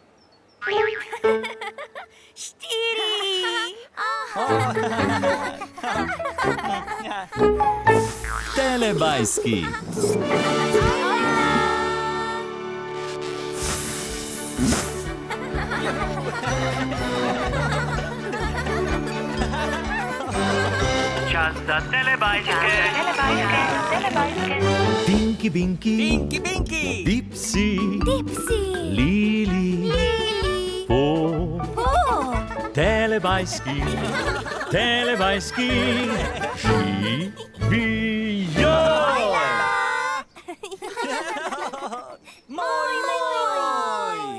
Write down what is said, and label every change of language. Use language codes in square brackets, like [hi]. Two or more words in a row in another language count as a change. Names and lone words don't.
[sl] 4. Telebajski. Čas za Telebajske. Tinky Winky. Tinky Winky. Dipsy. Dipsy. Lili. Po. Telebajski. Telebajski. Živijo. Moj, moj.